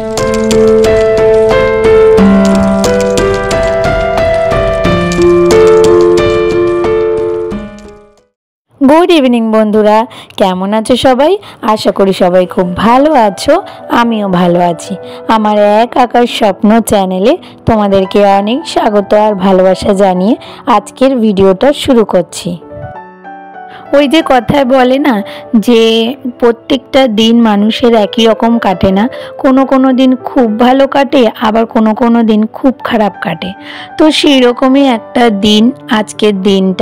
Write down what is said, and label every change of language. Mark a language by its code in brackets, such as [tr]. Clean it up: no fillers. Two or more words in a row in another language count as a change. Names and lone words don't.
[en] Good evening [bn] বন্ধুরা কেমন আছো সবাই আশা করি সবাই খুব ভালো আছো আমিও ভালো আছি। আমার এক আকার স্বপ্ন চ্যানেলে তোমাদেরকে অনেক স্বাগত আর ভালোবাসা জানিয়ে আজকের ভিডিওটা শুরু করছি। ওই যে কথায় বলে না যে প্রত্যেকটা দিন মানুষের একই রকম কাটে না, কোনো কোনো দিন খুব ভালো কাটে আবার কোনো কোনো দিন খুব খারাপ কাটে। তো সেই রকমই একটা দিন আজকের দিনটা।